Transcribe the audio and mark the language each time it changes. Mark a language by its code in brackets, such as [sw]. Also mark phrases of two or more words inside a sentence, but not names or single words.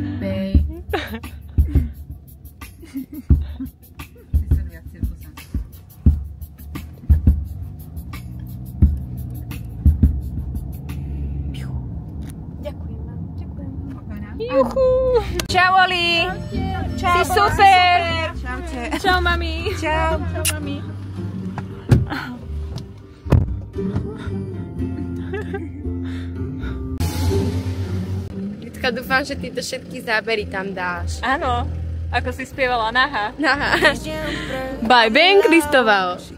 [sk] Juchu. Čau, Oli. Čau, si super. Čaute. Čau, mami. Čau. Čau, mami. Vitka, dúfam, že ty to všetky zábery tam dáš. Áno, ako si spievala Naha. Naha. By Ben Cristóbal.